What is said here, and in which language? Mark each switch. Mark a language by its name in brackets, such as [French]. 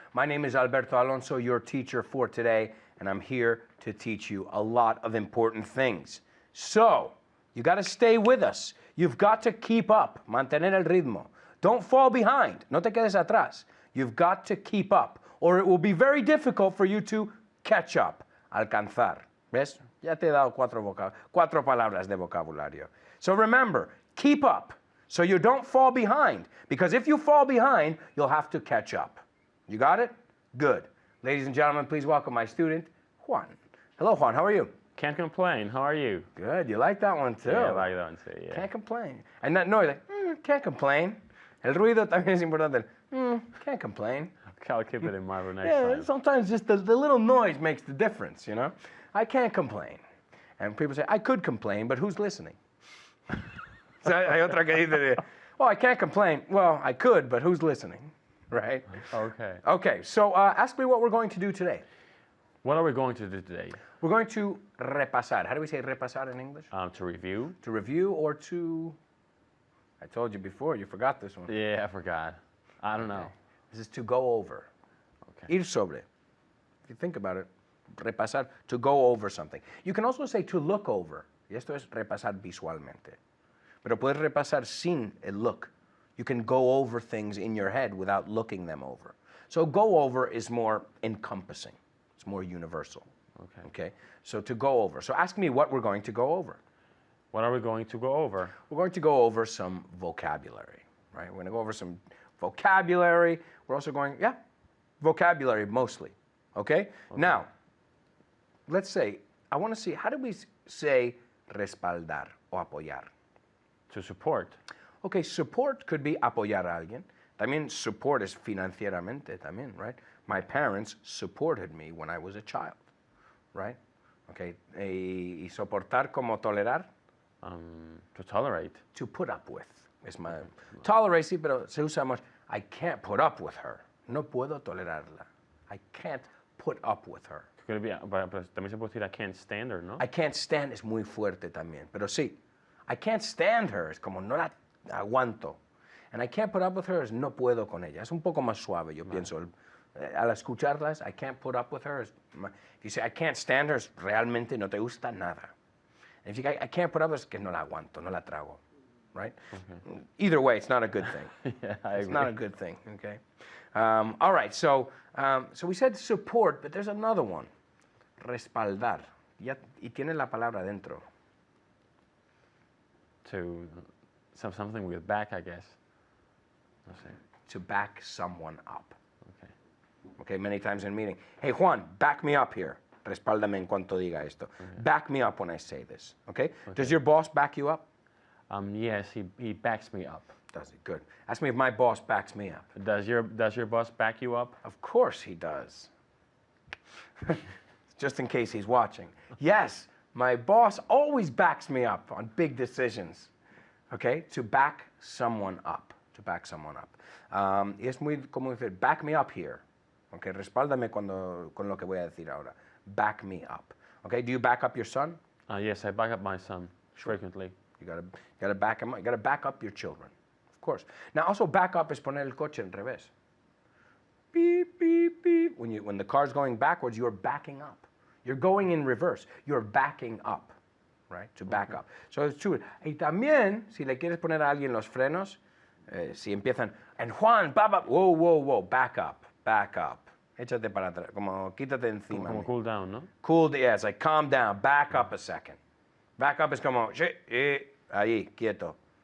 [English] My name is Alberto Alonso, your teacher for today, and I'm here to teach you a lot of important things. So, you got to stay with us. You've got to keep up, [Spanish] mantener el ritmo. [English] Don't fall behind, [Spanish] no te quedes atrás. [English] You've got to keep up, or it will be very difficult for you to catch up, alcanzar. [Spanish] ¿Ves? Ya te he dado cuatro palabras de vocabulario. [English] So remember, keep up. So you don't fall behind, because if you fall behind, you'll have to catch up. You got it? Good. Ladies and gentlemen, please welcome my student, Juan. Hello, Juan. How are you? Can't complain. How are you? Good. You like that one, too? Yeah, I like that one, too, yeah. Can't complain. And that noise, like, can't complain. [Spanish] El ruido también es importante. [English] Can't complain. I'll keep it in mind for next Yeah, time. sometimes just the little noise makes the difference, you know? I can't complain. And people say, I could complain, but who's listening? So [Spanish] hay otra que dice, [English] oh, I can't complain. Well, I could, but who's listening, right? Okay. Okay, so ask me what we're going to do today. What are we going to do today? We're going to repasar. How do we say repasar in English? To review. To review or to... I told you before, you forgot this one. Yeah, I forgot. I don't know. This is to go over. Okay. [Spanish] Ir sobre. [English] If you think about it, repasar, to go over something. You can also say to look over. [Spanish] Y esto es repasar visualmente. Pero puedes repasar sin el look. [English] You can go over things in your head without looking them over. So go over is more encompassing. It's more universal. Okay. Okay, so to go over. So ask me what we're going to go over. What are we going to go over? We're going to go over some vocabulary, right? We're going to go over some vocabulary. We're also going, vocabulary mostly. Okay? Now, let's say, I want to see, how do we say [Spanish] respaldar o apoyar? [English] To support. Okay, support could be [Spanish] apoyar a alguien. También [English] support is [Spanish] financieramente también, right? [English] My parents supported me when I was a child, right? [Spanish] Okay, y soportar como tolerar. [English] To tolerate. To put up with. [Spanish] Es my tolerate, sí, pero se usa much. [English] I can't put up with her. [Spanish] No puedo tolerarla. [English] I can't put up with her. Could it be, [Spanish] pero también se puede decir [English] I can't stand her, ¿no? I can't stand [Spanish] es muy fuerte también, pero sí. [English] I can't stand her [Spanish] es como no la aguanto. [English] And I can't put up with her [Spanish] es no puedo con ella. Es un poco más suave, yo pienso. [English] Al escucharlas, I can't put up with her. If you say I can't stand her, [Spanish] es realmente no te gusta nada. [English] And if you say I can't put up with her, [Spanish] es que no la aguanto, no la trago. [English] Right? Either way, it's not a good thing. Yeah, I it's agree. not a good thing, okay? All right, so we said support, but there's another one. [Spanish] Respaldar. Y tiene la palabra dentro. [English] To something with back, I guess. [Spanish] No sé. [English] To back someone up. Okay. Okay, many times in a meeting. Hey, Juan, back me up here. [Spanish] Respáldame en cuanto diga esto. [English] Back me up when I say this, okay? Does your boss back you up? Yes, he backs me up. Does he? Good. Ask me if my boss backs me up. Does your boss back you up? Of course he does. Just in case he's watching. Yes, my boss always backs me up on big decisions. Okay? To back someone up. To back someone up. [Spanish] Y es muy como decir, [English] back me up here. Okay? [Spanish] Respáldame con lo que voy a decir ahora. [English] Back me up. Okay? Do you back up your son? Yes, I back up my son frequently. You gotta back him up. You gotta back up your children, of course. Now, also back up [Spanish] es poner el coche en revés. [English] Beep, beep, beep. When the car's going backwards, you're backing up. You're going in reverse. You're backing up, right? To back up. So it's true. [Spanish] Y también, si le quieres poner a alguien los frenos, si empiezan, [English] and Juan, whoa, whoa, whoa, back up. [Spanish] Échate para atrás, como quítate encima. Como [English] cool down, [Spanish] no? [English] Cool, yeah, it's like calm down, back up a second. Back up [Spanish] es como, ahí, quieto.